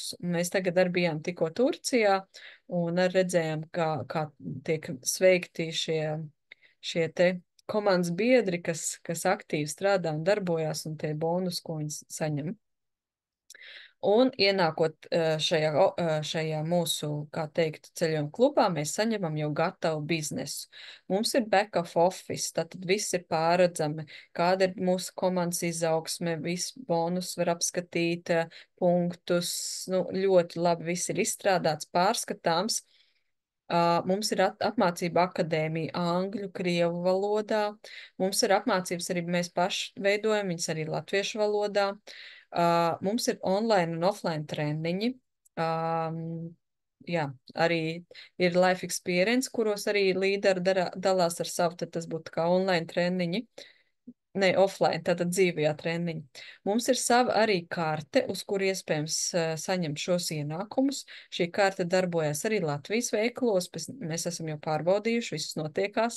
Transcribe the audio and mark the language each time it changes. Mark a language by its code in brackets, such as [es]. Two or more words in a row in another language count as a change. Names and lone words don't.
[lv] Mēs tagad arī bijām tikko Turcijā un arī redzējām, kā tiek sveikti šie te komandas biedri, kas aktīvi strādā un darbojās, un tie bonus, ko viņi saņem. Un ienākot šajā mūsu, kā teikt, ceļojuma klubā, mēs saņemam jau gatavu biznesu. Mums ir [en] back-off office, [lv] tātad viss ir pārredzami, kāda ir mūsu komandas izaugsme, viss bonus var apskatīt, punktus, ļoti labi viss ir izstrādāts, pārskatāms. Mums ir apmācība akadēmija angļu, krievu valodā. Mums ir apmācības arī mēs paši veidojam, viņas arī latviešu valodā. Mums ir online un offline treniņi. Jā, arī ir [en] life experience, [lv] kuros arī līderi dalās ar savu, tad tas būtu kā online treniņi. Ne, offline, tātad dzīvajā treniņa. Mums ir sava arī karte, uz kur iespējams saņemt šos ienākumus. Šī karte darbojas arī Latvijas veikalos, mēs esam jau pārbaudījuši, viss notiekās.